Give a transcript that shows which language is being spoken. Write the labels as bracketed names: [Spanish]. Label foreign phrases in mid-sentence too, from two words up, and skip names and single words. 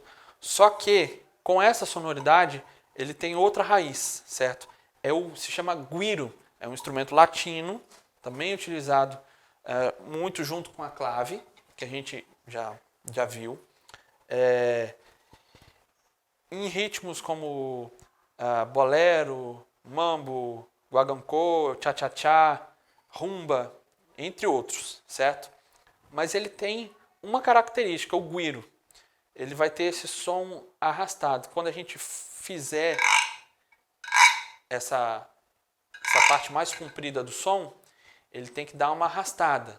[Portuguese] Só que com essa sonoridade ele tem outra raiz, certo? Se chama güiro, é um instrumento latino, também utilizado muito junto com a clave, que a gente já viu. Em ritmos como bolero, mambo, guaguancó, cha-cha-cha, rumba, entre outros, certo? Mas ele tem uma característica, o güiro. Ele vai ter esse som arrastado. Quando a gente fizer essa parte mais comprida do som, ele tem que dar uma arrastada.